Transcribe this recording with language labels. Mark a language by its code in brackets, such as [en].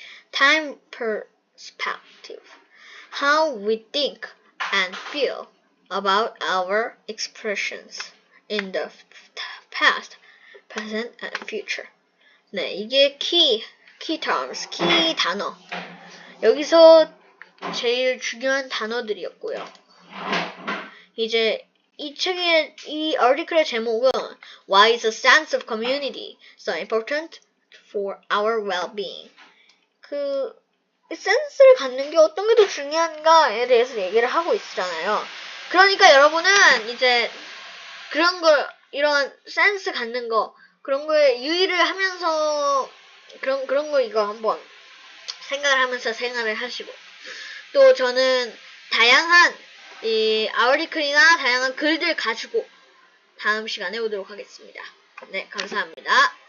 [en] Time perspective, how we think and feel about our expressions in the past, present, and future. [ko] 네, 이게 key terms, key 단어. 여기서 제일 중요한 단어들이었고요. 이제 이 책의 이 article의 제목은 [en] Why is a sense of community so important for our well-being? [ko] 그 센스를 갖는 게 어떤 게 더 중요한가에 대해서 얘기를 하고 있잖아요. 그러니까 여러분은 이제 그런 걸 이런 센스 갖는 거 그런 거에 유의를 하면서 그런 거 이거 한번 생각을 하면서 생활을 하시고 또 저는 다양한 이 아우리클이나 다양한 글들 가지고 다음 시간에 오도록 하겠습니다. 네, 감사합니다.